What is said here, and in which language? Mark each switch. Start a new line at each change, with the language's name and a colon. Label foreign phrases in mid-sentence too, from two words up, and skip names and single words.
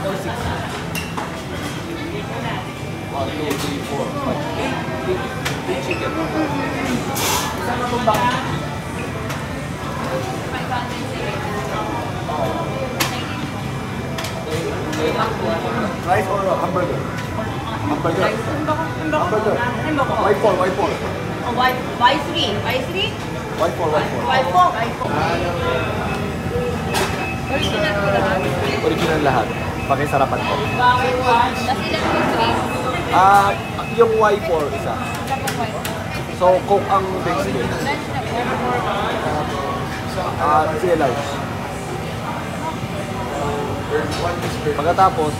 Filipino: Chicken. Saan ang ba?
English: Rice or hamburger?
Filipino: Hamburger. Hamburger. Y4, Y4. Y3. Y3? Y4, Y4. Y4. Original ko lahat? Original lahat. Pakisarapan ko. Tapos ilan yung drinks? Yung Y4 isa. So, Coke ang base ko. Sige large. Pagkatapos,